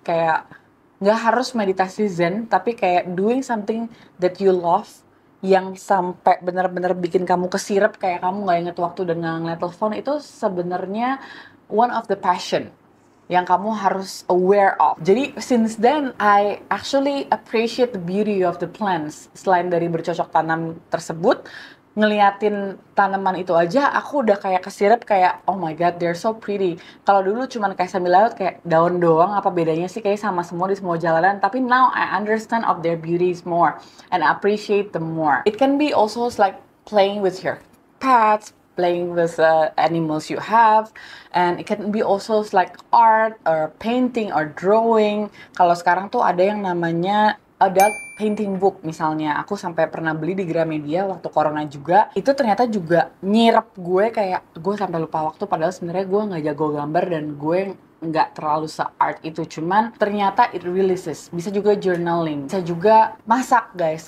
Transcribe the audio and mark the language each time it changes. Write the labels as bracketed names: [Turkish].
[Indonesian] Kayak nggak harus meditasi zen, tapi kayak [English] doing something that you love [Indonesian] yang sampai benar-benar bikin kamu kesirep, kayak kamu nggak inget waktu dan nggak ngeliat telepon, itu sebenarnya [English] one of the passion [Indonesian] yang kamu harus [English] aware of. [Indonesian] Jadi [English] since then I actually appreciate the beauty of the plants. [Indonesian] Selain dari bercocok tanam tersebut, ngeliatin tanaman itu aja aku udah kayak kesirep, kayak [English] oh my god, they're so pretty. [Indonesian] Kalau dulu cuman kayak sambil lewat kayak daun doang, apa bedanya sih, kayak sama semua di semua jalanan. Tapi [English] now I understand of their beauties more and appreciate them more. It can be also like playing with your pets, playing with animals you have, and it can be also like art or painting or drawing. [Indonesian] Kalau sekarang tuh ada yang namanya adult painting book misalnya. Aku sampai pernah beli di Gramedia waktu corona juga. Itu ternyata juga nyirep gue, kayak gue sampai lupa waktu, padahal sebenarnya gue nggak jago gambar dan gue nggak terlalu se-art itu. Cuman ternyata [English] it releases. [Indonesian] Bisa juga journaling, bisa juga masak guys.